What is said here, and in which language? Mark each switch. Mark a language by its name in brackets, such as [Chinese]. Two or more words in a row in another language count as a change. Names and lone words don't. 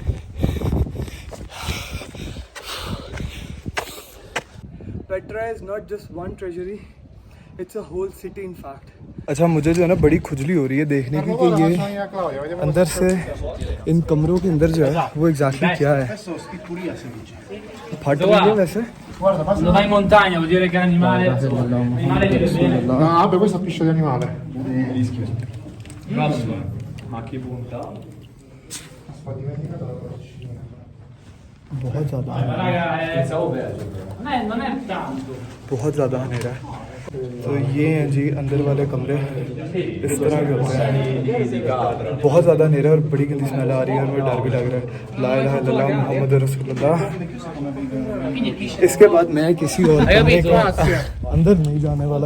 [English] Petra is not just one treasury, it's a whole city in fact. [Hindi] अच्छा, मुझे जो है ना बड़ी खुजली हो रही है देखने की कि ये अंदर से इन कमरों के अंदर जो है वो एग्जैक्टली क्या है। फट रही है वैसे। [Italian] Quando vai in montagna vuol dire che l'animale vive bene. No, vabbè, questo è piscio di animale. Rischio. Grosso. Ma che punta. Ho dimenticato la porcina. [Hindi] बहुत ज़्यादा [Italian] Ma raga, non è tanto. [Hindi] बहुत ज़्यादा अंधेरा है। तो ये हैं जी अंदर वाले कमरे, इस तरह के होते हैं। बहुत ज़्यादा अंधेरा है और बड़ी गंदी स्मेल आ रही है और मुझे डर भी लग रहा है। [Arabic] لا إله إلا الله محمد رسول الله. [Hindi] इसके बाद मैं किसी और कमरे के अंदर नहीं जाने वाला।